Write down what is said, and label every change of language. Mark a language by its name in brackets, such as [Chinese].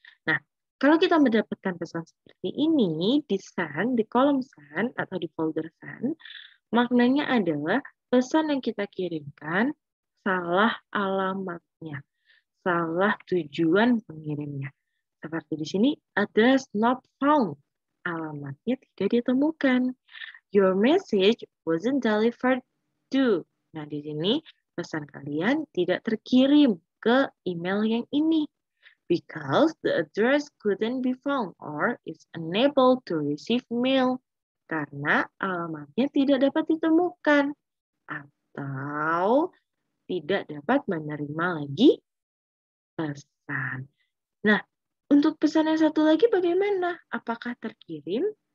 [Indonesian] Nah, kalau kita mendapatkan pesan seperti ini di send, di kolom send atau di folder send, maknanya adalah pesan yang kita kirimkan salah alamatnya, salah tujuan pengirimnya. Seperti di sini, [English] address not found. [Indonesian] Alamatnya tidak ditemukan. [English] Your message wasn't delivered to. [Indonesian] Nah, di sini pesan kalian tidak terkirim ke email yang ini. [English] Because the address couldn't be found or is unable to receive mail. [Indonesian] Karena alamatnya tidak dapat ditemukan atau tidak dapat menerima lagi pesan. Nah, untuk pesan yang satu lagi bagaimana? Apakah terkirim?